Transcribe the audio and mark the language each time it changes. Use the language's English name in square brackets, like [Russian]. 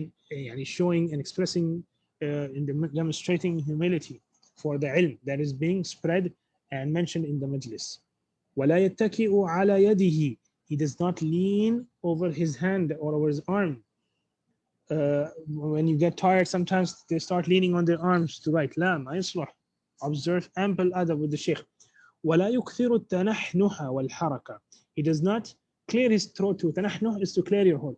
[Arabic] يعني [English] showing and expressing in demonstrating humility for the ilm that is being spread and mentioned in the majlis. [Arabic] ولا يتكئ على يده. [English] He does not lean over his hand or over his arm. When you get tired, sometimes they start leaning on their arms to write. [Arabic] لا ما يصلح. [English] Observe ample adab with the sheikh. [Arabic] ولا يكثر التنحنح والحركة. [English] He does not clear his throat too. تنحنح is to clear your throat.